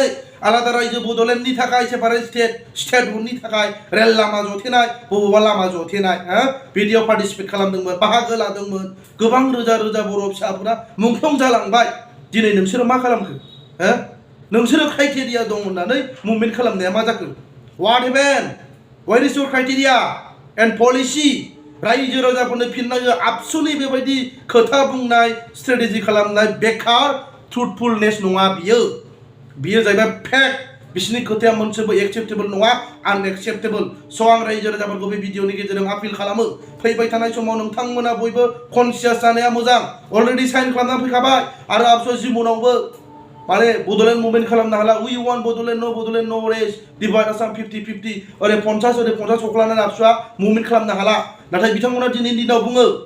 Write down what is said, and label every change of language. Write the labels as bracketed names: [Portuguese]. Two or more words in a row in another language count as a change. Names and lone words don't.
[Bodo] आलादा रायजो बड'लेण्डनि थाखाय सेपारेट स्टेटहुडनि थाखाय रेल लामा जथेनाय बबेबा लामा जथेनाय बिदियाव पार्टिसिपेट खालामदोंमोन बाहागो लादोंमोन गोबां रोजा रोजा बर' फिसाफोरा मुंख्लं जालांबाय दिनै नोंसोरो मा खालामखो नोंसोरो क्राइटेरिया दं होननानै मुभमेन्ट खालामनाया मा जाखो [English] what happen what is your criteria and policy [Bodo] रायजो राजाफोरनो फिननाय आबसुनि बेबायदि खोथा बुंनाय स्ट्रेटेजि खालामनाय बेकार ट्रुथफुलनेस नङा बियो जाहैबाय फेक बिसोरनि खोथाया मोनसेबो एक्सेप्टेबल नङा आनएक्सेप्टेबल स' आं रायजो राजाफोरखौ बे भिडिअनि गेजेरजों आपिल खालामो फैबाय थानाय समाव नोंथांमोना बयबो कनसियास जानाया मोजां अलरेडि साइन खालामनानै फैखाबाय आरो आबसु जिबनावबो माने बड'लेण्ड मुभमेन्ट खालामनो हाला [English] we want Bodoland no race divide Assam [Bodo] 50-50 ओरै 50 सख्लानानै आबसुआ मुभमेन्ट खालामनो हाला नाथाय बिथांमोना दिनैनि दिनाव बुङो